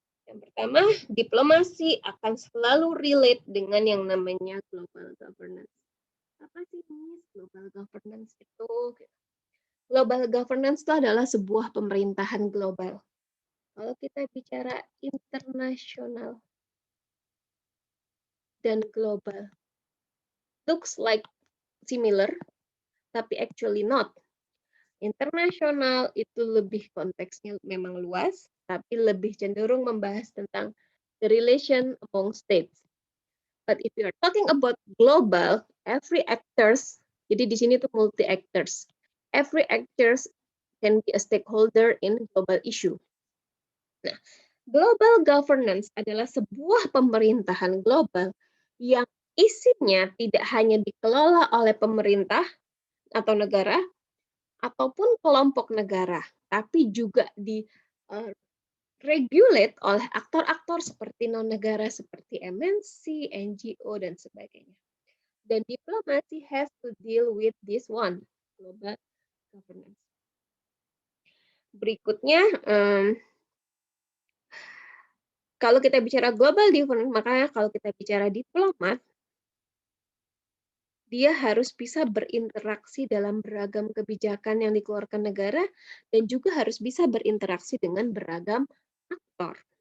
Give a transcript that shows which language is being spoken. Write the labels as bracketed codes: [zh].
[id] Yang pertama, diplomasi akan selalu relate dengan yang namanya global governance. Apa sih ini global governance itu? Global governance itu adalah sebuah pemerintahan global. Kalau kita bicara internasional, dan global. [en] Looks like similar, [id] tapi [en] actually not. [id] Internasional itu lebih konteksnya memang luas, tapi lebih cenderung membahas tentang [en] the relation among states. But if you are talking about global, every actors, [id] jadi di sini tuh multi actors. [en] Every actors can be a stakeholder in global issue. [id] Nah, global governance adalah sebuah pemerintahan global yang isinya tidak hanya dikelola oleh pemerintah atau negara, ataupun kelompok negara, tapi juga di regulate oleh aktor-aktor seperti non-negara seperti MNC, NGO, dan sebagainya. Dan diplomasi [en] has to deal with this one, global governance. [id] Berikutnya, kalau kita bicara global governance, makanya kalau kita bicara diplomat, dia harus bisa berinteraksi dalam beragam kebijakan yang dikeluarkan negara dan juga harus bisa berinteraksi dengan beragam aktor.